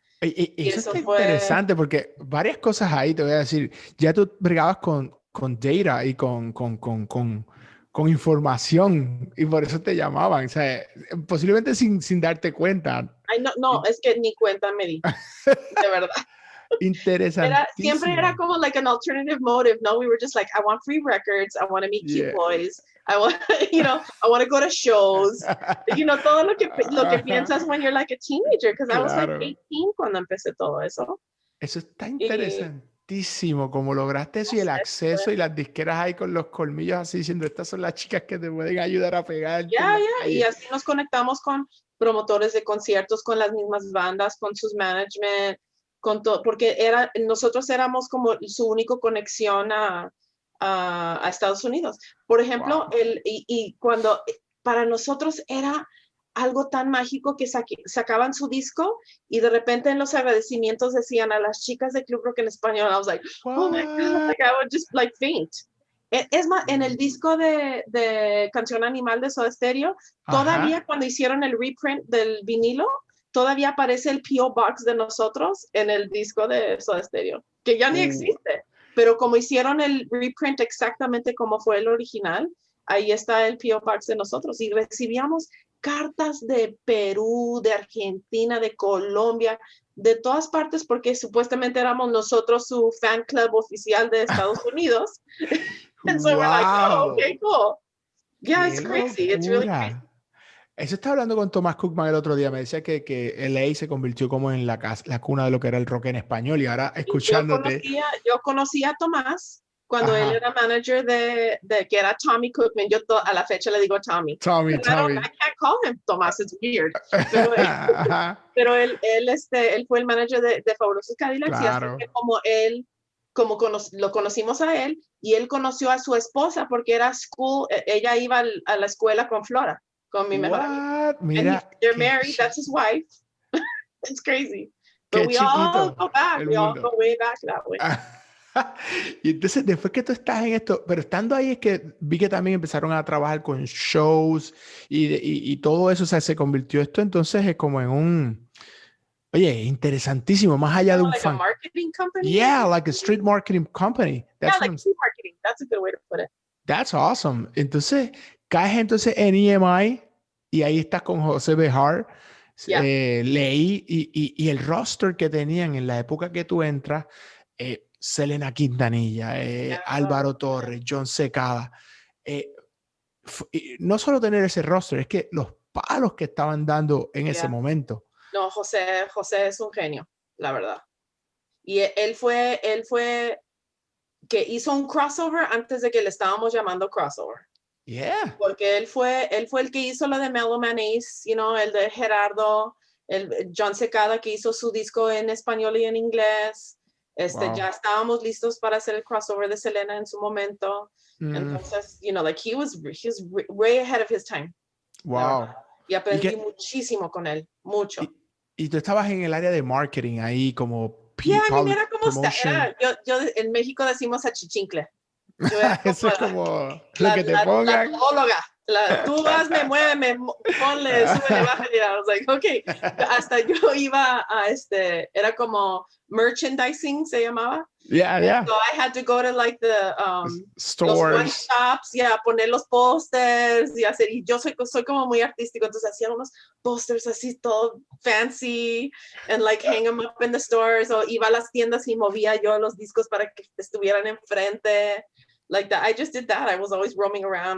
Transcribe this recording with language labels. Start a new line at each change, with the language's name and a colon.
Spanish: Y eso es interesante, porque varias cosas ahí te voy a decir. Ya tú bregabas con data y con con información y por eso te llamaban, o sea, posiblemente sin darte cuenta. Ay, no, es que ni cuenta me di, de verdad. Siempre era Interesantísimo. como
English: like an alternative motive. No, we were just like, I want free records. I want to meet cute boys. I want, I want to go to shows.
Spanish: Todo lo que piensas
English: when you're like a teenager, because I was like 18
Spanish: cuando empecé todo eso. Eso está interesantísimo, como lograste eso y el acceso y las disqueras ahí con los colmillos así diciendo, estas son las chicas que te pueden ayudar a pegar. Y así nos conectamos con promotores de conciertos, con las mismas bandas, con sus management, con todo, porque nosotros éramos como su única conexión a Estados Unidos. Por ejemplo, cuando para nosotros era algo tan mágico que sacaban su disco y de repente en los agradecimientos decían a las chicas de Club Rock en Español.
English: I was like, oh my God, like I would just like faint.
Spanish: Es más, en el disco de Canción Animal de Soda Stereo, todavía cuando hicieron el reprint del vinilo, todavía aparece el P.O. Box de nosotros en el disco de Soda Stereo, que ya ni existe. Pero como hicieron el reprint exactamente como fue el original, ahí está el P.O. Box de nosotros. Y recibíamos cartas de Perú, de Argentina, de Colombia, de todas partes, porque supuestamente éramos nosotros su fan club oficial de Estados Unidos.
English: And so we're like, oh, okay, cool. Yeah, it's crazy. It's really crazy.
Spanish: Eso estaba hablando con Tomás Cookman el otro día. Me decía que LA se convirtió como en la cuna de lo que era el rock en español. Y ahora escuchándote. Yo conocí a Tomás cuando él era manager de que era Tommy Cookman. Yo a la fecha le digo Tommy. Tommy.
English: I can't call him Tomás, it's weird.
Spanish: Pero él fue el manager de Fabulosos Cadillacs. Claro. Y así que lo conocimos a él y él conoció a su esposa porque era ella iba a la escuela con Flora. Con mi mejor amigo. Mira,
English: they're married, that's his wife. It's crazy. But we all go back. We all go way back that way.
Spanish: Y entonces, después que tú estás en esto, pero estando ahí es que vi que también empezaron a trabajar con shows y todo eso, o sea, se convirtió esto entonces es como en un... Oye, interesantísimo, más allá de un
English: like fan. A marketing company? Yeah, like a street marketing company. That's like street marketing. That's a good way to put it. That's awesome.
Spanish: Entonces, caes entonces en EMI y ahí estás con José Bejar.
English: Yeah.
Spanish: Leí y el roster que tenían en la época que tú entras, Selena Quintanilla, Alvaro Torres, John Secada. No solo tener ese roster, es que los palos que estaban dando en ese momento. No, José es un genio, la verdad. Y él fue que hizo un crossover antes de que le estábamos llamando crossover.
English: Yeah.
Spanish: Porque él fue el que hizo lo de Mellow Man Ace, el de Gerardo, el John Secada que hizo su disco en español y en inglés.
English: Wow.
Spanish: Ya estábamos listos para hacer el crossover de Selena en su momento. Entonces,
English: like he was way ahead of his time. Wow.
Spanish: Y aprendí muchísimo con él, mucho. Y tú estabas en el área de marketing ahí como mira cómo está. Yo en México decimos achichincle. Eso es como lo que te pongan. La todóloga. Tú hazme, muéveme, ponle, súbele, bájale.
English: I was like, okay.
Spanish: Hasta yo iba a era como merchandising, se llamaba.
English: Yeah. So I had to go to like the stores,
Spanish: los one shops, poner los posters y hacer. Y yo soy como muy artístico, entonces hacía unos posters así todo
English: fancy and like hang them up in the stores.
Spanish: O iba a las tiendas y movía yo los discos para que estuvieran enfrente.
English: Like that, I just did that. I was always roaming around.